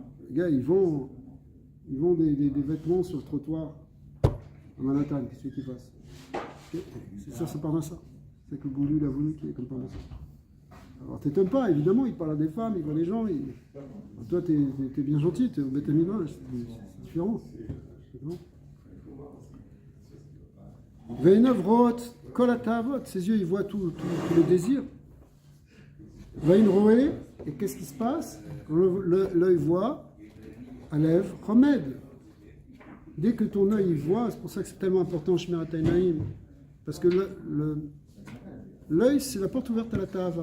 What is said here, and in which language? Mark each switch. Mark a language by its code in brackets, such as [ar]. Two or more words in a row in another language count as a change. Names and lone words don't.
[fr] Les gars, ils vendent des vêtements sur le trottoir à Manhattan. Qu'est-ce qu'ils fassent? C'est ça, ça part de ça. C'est que le bon Dieu, il a voulu qu'il y ait comme ça. Alors, t'étonnes pas, évidemment, il parle à des femmes, il voit les gens. Toi, t'es bien gentil, t'es au Beth Amikdash, c'est différent. [he] ועיניו רואות כל התאוות, [fr] ses yeux, ils voient tous les désirs. [he] ועין רואה, [fr] et qu'est-ce qui se passe? L'œil voit, [he] הלב חומד. [fr] Dès que ton œil voit, c'est pour ça que c'est tellement important [he] שמירת עיניים, [fr] parce que l'œil, c'est la porte ouverte à la ta'ava.